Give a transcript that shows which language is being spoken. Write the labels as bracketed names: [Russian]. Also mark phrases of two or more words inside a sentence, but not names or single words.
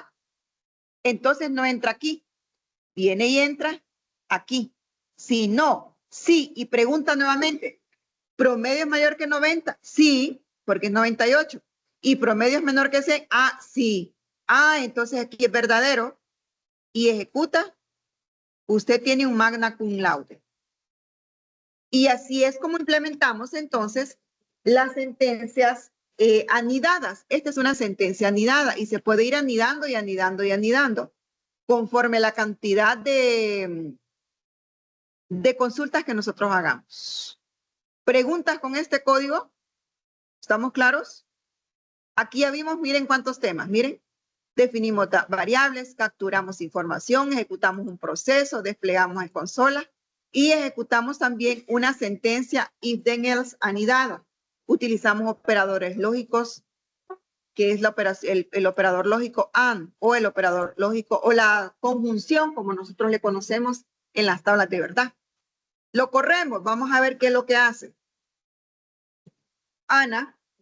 [Spanish] Entonces no entra aquí. Viene y entra aquí. Si no, sí. Y pregunta nuevamente, ¿promedio es mayor que 90? Sí, porque es 98. ¿Y promedio es menor que 100? Ah, sí. Ah, entonces aquí es verdadero. Y ejecuta, usted tiene un [Latin] magna cum laude. [Spanish] Y así es como implementamos entonces las sentencias anidadas. Esta es una sentencia anidada y se puede ir anidando y anidando y anidando conforme la cantidad de consultas que nosotros hagamos. ¿Preguntas con este código? ¿Estamos claros? Aquí ya vimos, miren cuántos temas, miren. Definimos variables, capturamos información, ejecutamos un proceso, desplegamos en consola y ejecutamos también una sentencia [English] if then else [Spanish] anidada. Utilizamos operadores lógicos, que es el operador lógico AND o el operador lógico o la conjunción, como nosotros le conocemos en las tablas de verdad. Lo corremos, vamos a ver qué es lo que hace.